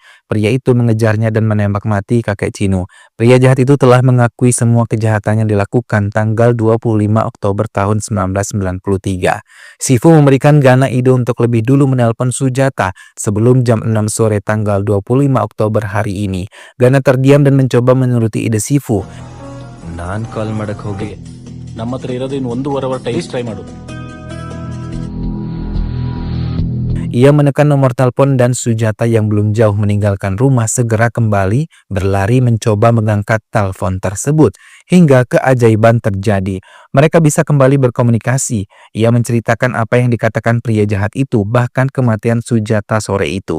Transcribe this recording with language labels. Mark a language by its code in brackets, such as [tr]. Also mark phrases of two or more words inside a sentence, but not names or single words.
[id] Pria itu mengejarnya dan menembak mati kakek Chinu. Pria jahat itu telah mengakui semua kejahatan yang dilakukan tanggal 25 Oktober tahun 1993. Shifu memberikan Gana ide untuk lebih dulu menelpon Sujata sebelum jam 6 sore tanggal 25 Oktober hari ini. Gana terdiam dan mencoba menuruti ide Shifu. [kn] ನಾನ್ ಕಾಲ್ ಮಾಡಕ್ ಹೋಗಿ ನಮ್ಮ ಹತ್ರ ಇರೋದು ಇನ್ನು 1.5 [en] hour time try [kn] ಮಾಡು. [id] Ia menekan nomor telepon dan Sujata yang belum jauh meninggalkan rumah segera kembali berlari mencoba mengangkat telepon tersebut. Hingga keajaiban terjadi. Mereka bisa kembali berkomunikasi. Ia menceritakan apa yang dikatakan pria jahat itu, bahkan kematian Sujata sore itu.